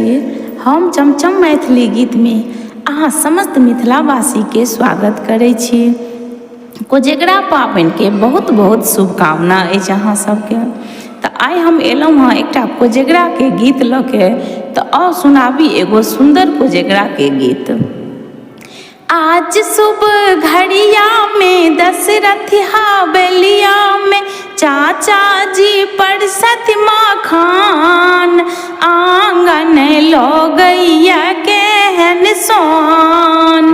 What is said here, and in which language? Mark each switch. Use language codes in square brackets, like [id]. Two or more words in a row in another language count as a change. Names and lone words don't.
[mai] हम चमचम मैथिली गीतमे अहाँ समस्त मिथिलावासीके स्वागत करै छी। कोजगरा पाबनिके बहुत बहुत शुभकामना अछि अहाँ सबके। तऽ आइ हम एलहुँ हँ एकटा कोजगराके गीत लऽ के, तऽ आउ सुनाबी एगो सुन्दर कोजगराके गीत। आज सुबह घड़िया में दशरथ हवेलिया में चाचा जी परसत मखान, आंगन लोगैया केहन सोहान।